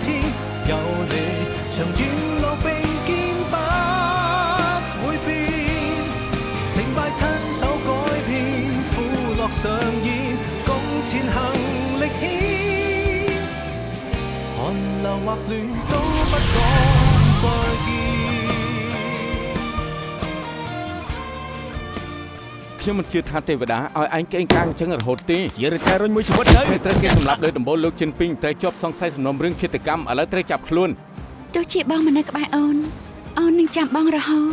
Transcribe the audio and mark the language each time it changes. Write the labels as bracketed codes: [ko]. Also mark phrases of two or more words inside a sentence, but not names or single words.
[yue] 有你長遠路並肩不會變，成敗親手改變，苦樂上演，共前行力牽，寒流或暖都不講再見。 [km] ខ្ញុំមិនជឿថាទេវតាឲ្យឯងកេងកាងចឹងរហូតទេជារតែរុញមួយជីវិតទៅត្រូវគេសម្លាប់ដោយដំបូលលោកជិនពីងត្រូវជាប់សង្ស័យសំណុំរឿងឃាតកម្មឥឡូវត្រូវចាប់ខ្លួន ទោះជាបងមិននៅក្បែរអូននឹងចាំបងរហូត